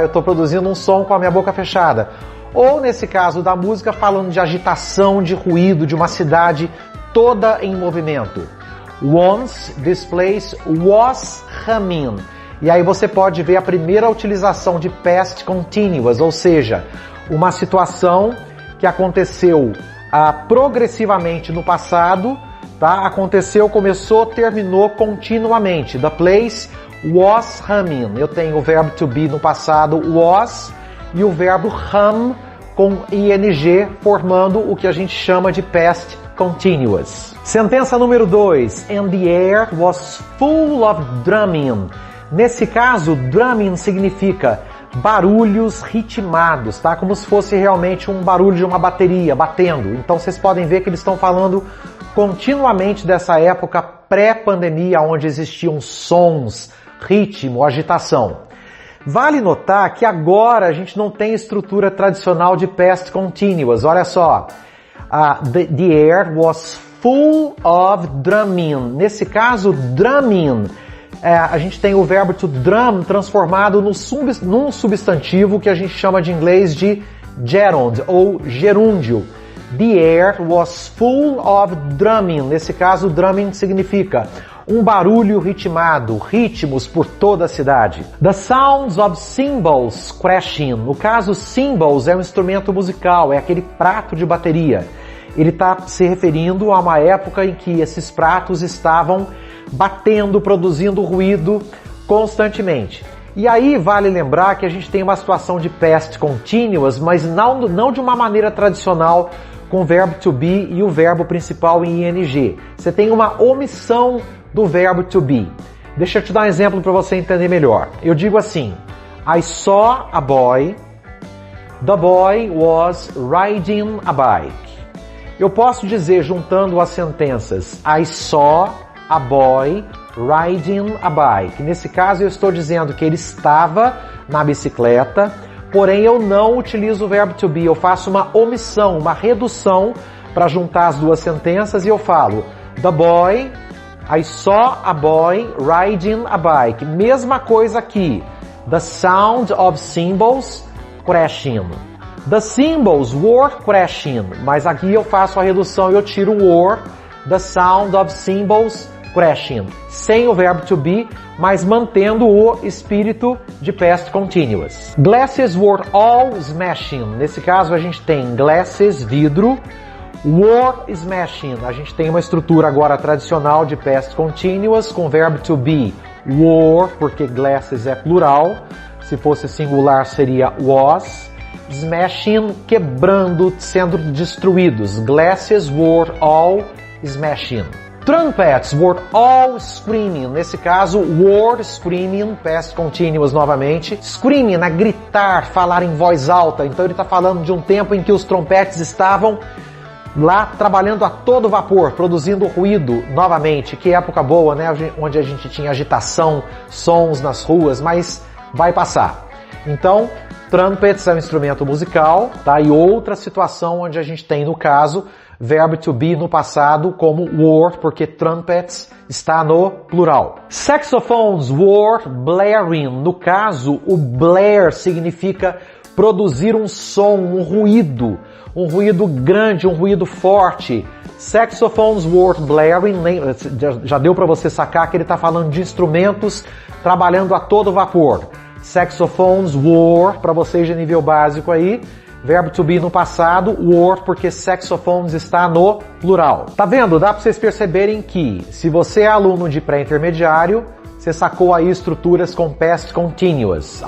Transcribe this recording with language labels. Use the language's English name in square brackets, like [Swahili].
[Portuguese] Eu estou produzindo um som com a minha boca fechada. Ou, nesse caso da música, falando de agitação, de ruído, de uma cidade toda em movimento. [English] Once this place was humming. [Portuguese] E aí você pode ver a primeira utilização de past continuous, ou seja, uma situação que aconteceu progressivamente no passado, tá? Aconteceu, começou, terminou continuamente. [English] The place was humming. [Portuguese] Eu tenho o verbo to be no passado, was, e o verbo hum com ing, formando o que a gente chama de past continuous. Sentença número 2. [English] And the air was full of drumming. [Portuguese] Nesse caso, drumming significa barulhos ritmados, tá? Como se fosse realmente um barulho de uma bateria batendo. Então vocês podem ver que eles estão falando continuamente dessa época pré-pandemia, onde existiam sons, ritmo, agitação. Vale notar que agora a gente não tem estrutura tradicional de past continuous. Olha só, [English] the air was full of drumming. [Portuguese] Nesse caso, drumming, a gente tem o verbo to drum transformado num substantivo que a gente chama de inglês de gerund ou gerúndio. [English] The air was full of drumming. [Portuguese] Nesse caso, drumming significa um barulho ritmado, ritmos por toda a cidade. [English] The sounds of cymbals crashing. [Portuguese] No caso, cymbals é um instrumento musical, é aquele prato de bateria. Ele está se referindo a uma época em que esses pratos estavam batendo, produzindo ruído constantemente. E aí vale lembrar que a gente tem uma situação de past continuous, mas não de uma maneira tradicional com o verbo to be e o verbo principal em ing. Você tem uma omissão do verbo to be. Deixa eu te dar um exemplo para você entender melhor. Eu digo assim, [English] I saw a boy, the boy was riding a bike. [Portuguese] Eu posso dizer, juntando as sentenças, [English] I saw a boy riding a bike. [Portuguese] Nesse caso, eu estou dizendo que ele estava na bicicleta, porém eu não utilizo o verbo to be. Eu faço uma omissão, uma redução para juntar as duas sentenças e eu falo the boy, [English] I saw a boy riding a bike. [Portuguese] Mesma coisa aqui. [English] The sound of cymbals crashing. The cymbals were crashing. [Portuguese] Mas aqui eu faço a redução e eu tiro o were. [English] The sound of cymbals crashing. [Portuguese] Sem o verbo to be, mas mantendo o espírito de past continuous. [English] Glasses were all smashing. [Portuguese] Nesse caso a gente tem glasses, vidro. Were smashing. A gente tem uma estrutura agora tradicional de past continuous com verbo to be were, porque glasses é plural. Se fosse singular seria was. smashing, quebrando, sendo destruídos. [English] Glasses were all smashing. Trumpets were all screaming. [Portuguese] Nesse caso, were screaming, past continuous novamente. Screaming, a gritar, falar em voz alta. Então ele está falando de um tempo em que os trompetes estavam lá trabalhando a todo vapor, produzindo ruído novamente. Que época boa, né? Onde a gente tinha agitação, sons nas ruas, mas vai passar. Então, trumpets é um instrumento musical, tá? E outra situação onde a gente tem, no caso, verbo to be no passado como were, porque trumpets está no plural. [English] Saxophones were blaring. [Portuguese] No caso, o blare significa produzir um som, um ruído grande, um ruído forte. [English] Saxophones were blaring. [Portuguese] Já deu para você sacar que ele está falando de instrumentos trabalhando a todo vapor. [English] Saxophones were, [Portuguese] para vocês de nível básico aí. Verbo to be no passado, were, porque saxophones está no plural. Tá vendo? Dá para vocês perceberem que, se você é aluno de pré-intermediário, você sacou aí estruturas com past continuous.